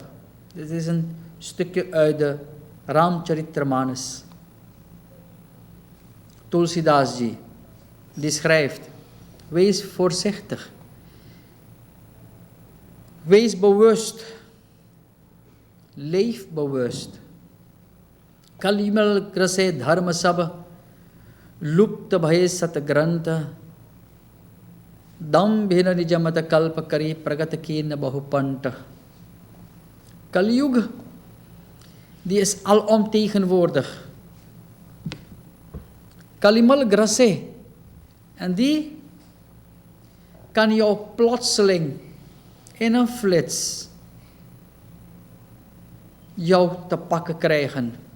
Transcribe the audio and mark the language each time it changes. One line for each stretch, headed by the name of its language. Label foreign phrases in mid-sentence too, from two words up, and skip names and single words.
Dutch: Dit is een stukje uit de Ramcharitmanas. Tulsidas Ji, die schrijft: wees voorzichtig. Wees bewust. Leef bewust.
Awadhi: कलिमल ग्रसे धर्म सब. लुप्त भये सत ग्रंथ. दंभिन्ह निजमत कल्पि करि प्रगट कीन्ह बहुपंथ.
Dutch: Kali Yuga, die is alomtegenwoordig.
Awadhi: कलिमल ग्रसे.
Dutch: En die kan jou plotseling in een flits jou te pakken krijgen.